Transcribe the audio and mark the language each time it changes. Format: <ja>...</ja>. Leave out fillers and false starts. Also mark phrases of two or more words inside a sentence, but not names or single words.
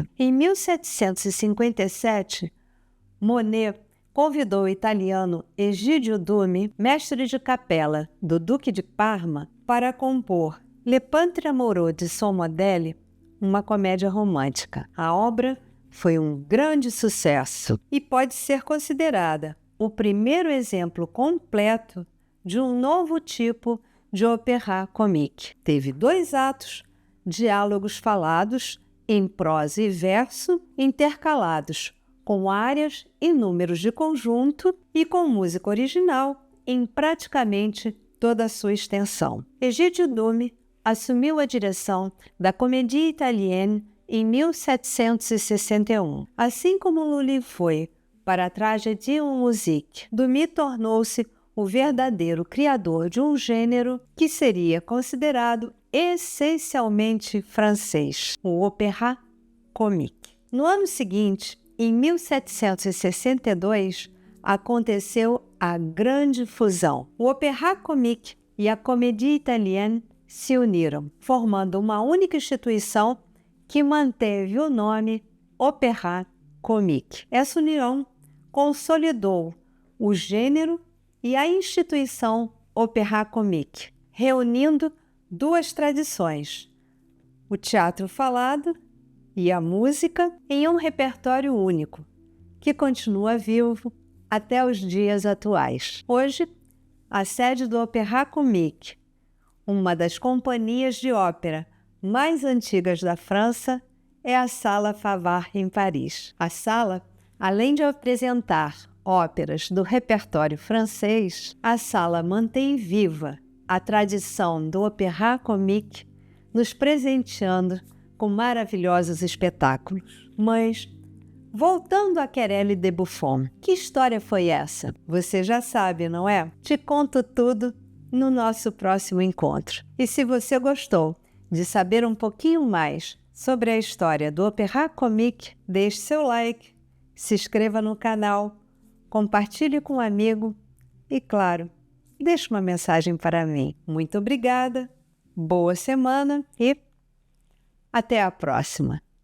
<pt>Em 1757, Monet convidou o italiano Egidio Dumi, mestre de capela do Duque de Parma, para compor Le Pantre Amoureux de Son Modèle, uma comédia romântica. A obra foi um grande sucesso e pode ser considerada o primeiro exemplo completo de um novo tipo de</pt> <fr>opéra comique.</fr> <pt>Teve 2 atos, diálogos falados em prosa e verso, intercalados com áreas e números de conjunto e com música original em praticamente toda a sua extensão. Egidio Dumi assumiu a direção da Comédie Italienne em 1761. Assim como Lully foi para a</pt> <fr>Tragédie en Musique,</fr> <pt>Dumi tornou-se o verdadeiro criador de um gênero que seria considerado essencialmente francês, o</pt> <fr>opéra comique.</fr> <pt>No ano seguinte, em 1762, aconteceu a grande fusão. O</pt> <fr>opéra comique</fr> <pt>e a Comédie Italienne se uniram, formando uma única instituição que manteve o nome opéra comique. Essa união consolidou o gênero e a instituição</pt> <fr>opéra comique,</fr> <pt>reunindo 2 tradições, o teatro falado e a música, em um repertório único, que continua vivo até os dias atuais. Hoje, a sede do Opéra Comique, uma das companhias de ópera mais antigas da França, é a Sala Favart, em Paris. A sala, além de apresentar óperas do repertório francês, a sala mantém viva a tradição do</pt> <fr>opéra comique,</fr> <pt>nos presenteando com maravilhosos espetáculos. Mas, voltando a Querelle de Buffon, que história foi essa? Você já sabe, não é? Te conto tudo no nosso próximo encontro. E se você gostou de saber um pouquinho mais sobre a história do</pt> <fr>opéra comique,</fr> <pt>deixe seu like, se inscreva no canal, compartilhe com um amigo e, claro, deixe uma mensagem para mim. Muito obrigada, boa semana e até a próxima!</pt>